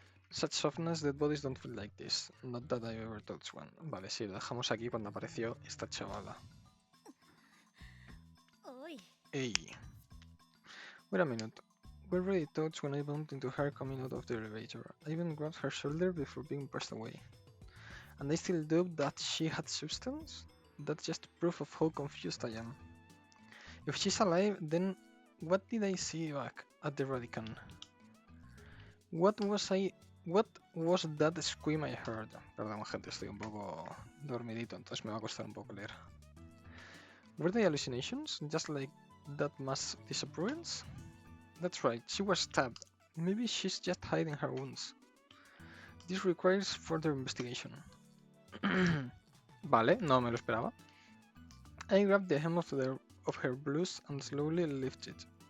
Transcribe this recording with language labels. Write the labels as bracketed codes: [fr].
[en] Such softness that bodies don't feel like this. Not that I ever touched one. [es] Vale, sí, lo dejamos aquí cuando apareció esta chavala. [en] Ey. Wait a minute. We already touched when I bumped into her coming out of the elevator. I even grabbed her shoulder before being pressed away. And I still doubt that she had substance? That's just proof of how confused I am. If she's alive, then what did I see back at the Radican? What was that scream I heard? [es] Perdón, gente, estoy un poco dormidito, entonces me va a costar un poco leer. [en] Were they hallucinations? Just like that mass disappearance? That's right, she was stabbed. Maybe she's just hiding her wounds. This requires further investigation. [es] Vale, no me lo esperaba. [en] I grabbed the hem of her blouse and slowly lifted it.